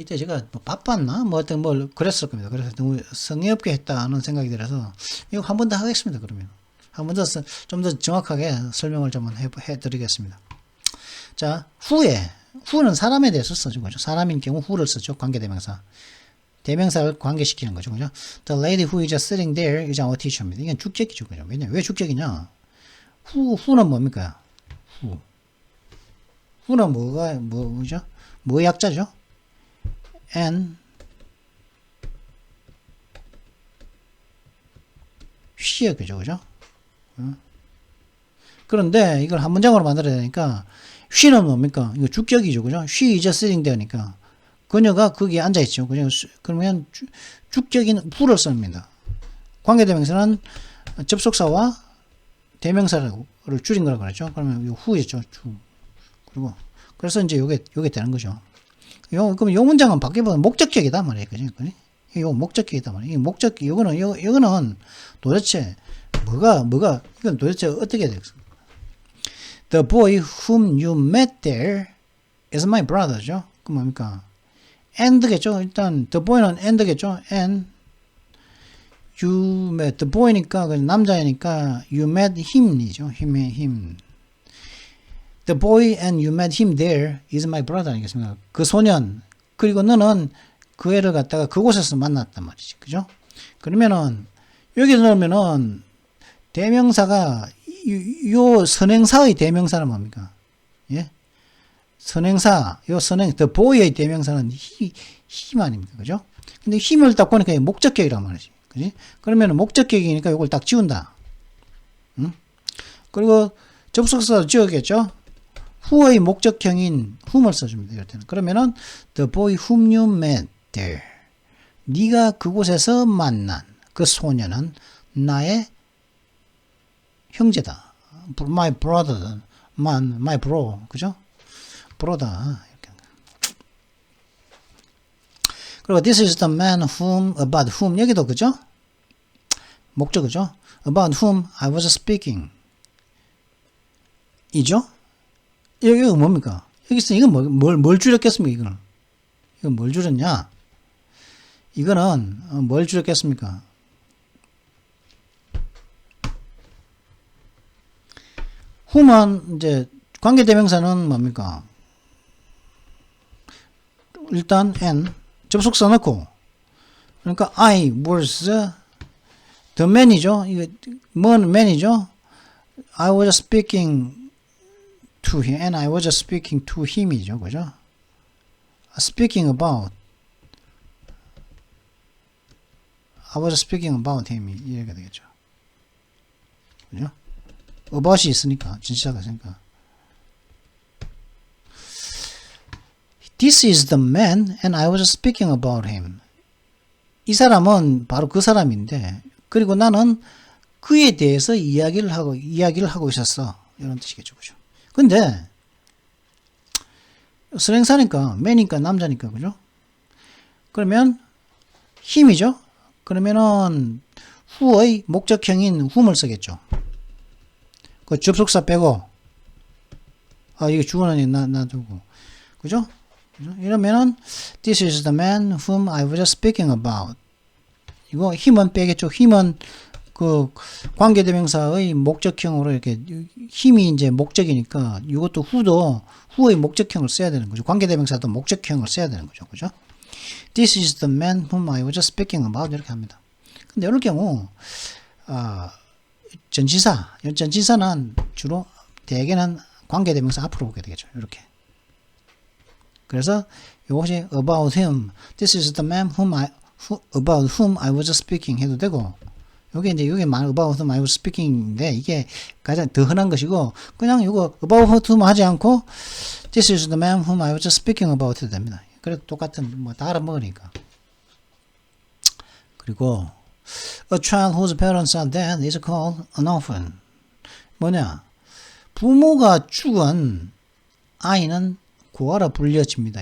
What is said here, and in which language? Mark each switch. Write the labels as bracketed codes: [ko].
[ko] 이때 제가 뭐 바빴나? 뭐 어떤 뭘 그랬을 겁니다. 그래서 너무 성의 없게 했다는 생각이 들어서 이거 한 번 더 하겠습니다. 그러면 한 번 더 좀 더 정확하게 설명을 좀 해드리겠습니다. 자, 후는 사람에 대해서 써준 거죠. 사람인 경우 후를 쓰죠. 관계대명사. 대명사를 관계시키는 거죠. 그죠? [en] The lady who is just sitting there is our teacher [ko] 입니다. 이건 주격이죠. 그죠? 왜 주격이냐? 후는 뭡니까? 후는 뭐죠? 뭐 약자죠? [en] and she [ko] 였죠. 그죠? 그런데 이걸 한 문장으로 만들어야 되니까 she는 뭡니까? 이거 주격이죠. 그죠? [en] she is just sitting there니까 [ko] 그녀가 거기에 앉아있죠. 그죠? 그러면 주격인 후를 씁니다. 관계대명사는 접속사와 대명사를 줄인 거라고 그랬죠. 그러면 요 후였죠. 그리고 그래서 이제 요게 되는 거죠. 그럼 요 문장은 바뀌어보면 목적격이다 말이에요. 그죠? 요 목적격이다 말이에요. 요거는 도대체 이건 도대체 어떻게 되겠어? [en] The boy whom you met there is my brother죠. [ko] 그 뭡니까? and겠죠. 일단 the boy는 and겠죠. [en] and you met the boy니까 [ko] 남자이니까 [en] you met him이죠. him. The boy and you met him there is my brother 아니겠습니까? [ko] 그 소년 그리고 너는 그 애를 갖다가 그곳에서 만났단 말이지. 그죠? 그러면은 여기 넣으면은 대명사가 요 선행사의 대명사는 뭡니까? 예? 선행사 the boy의 대명사는 him 아닙니까? 그죠? 근데 힘을 딱 보니까 목적격이란 말이지. 그지? 그러면 목적격이니까 이걸 딱 지운다. 응? 그리고 접속사도 지우겠죠? 후의 목적형인 whom을 써줍니다. 이럴 때는. 그러면은 [en] the boy whom you met there. [ko] 네가 그곳에서 만난 그 소년은 나의 형제다. [en] my brother, my bro, 그죠? [ko] 브로다. 이렇게. 그리고 [en] this is the man about whom [ko] 여기도 그죠? 목적어죠. [en] about whom I was speaking. [ko] 여기가 뭡니까? 여기서 이건 뭘 줄였겠습니까? 이건 뭘 줄였냐? 이거는 뭘 줄였겠습니까? whom은 이제 관계대명사는 뭡니까? 일단 and 접속사 넣고, 그러니까 [en] I was the man [ko] 이죠. 이거 뭔 man이죠? [en] I was speaking to him and I was speaking to him이죠. [ko] 그죠? [en] speaking about I was speaking about him [ko] 이렇게 되겠죠. 그죠? [en] about이 [ko] 있으니까 진짜가 있으니까 [en] This is the man and I was speaking about him. [ko] 이 사람은 바로 그 사람인데 그리고 나는 그에 대해서 이야기를 하고 있었어. 이런 뜻이겠죠. 그죠? 근데 선행사니까 man이니까 남자니까 그죠? 그러면 him이죠. 그러면은 who의 목적형인 whom을 쓰겠죠. 그 접속사 빼고 이거 주어는 놔두고 그죠? 이러면은 [en] this is the man whom I was speaking about. [ko] 이거 힘은 빼겠죠. 힘은 그 관계대명사의 목적형으로 이렇게 힘이 이제 목적이니까 이것도 who의 목적형을 써야 되는 거죠. 관계대명사도 목적형을 써야 되는 거죠. 그죠? [en] This is the man whom I was speaking about [ko] 이렇게 합니다. 근데 이럴 경우 전치사는 주로 대개는 관계대명사 앞으로 오게 되겠죠. 이렇게. 그래서 이것이 [en] about him, this is the man about whom I was speaking [ko] 해도 되고, 여기 [en] about whom I was speaking [ko] 인데 이게 가장 더 흔한 것이고, 그냥 이거 [en] about whom [ko] 하지 않고 [en] this is the man whom I was speaking about [ko] 해도 됩니다. 그래도 똑같은 다 알아먹으니까. 그리고 [en] a child whose parents are dead is called an orphan. [ko] 뭐냐? 부모가 죽은 아이는 고아라 불려집니다.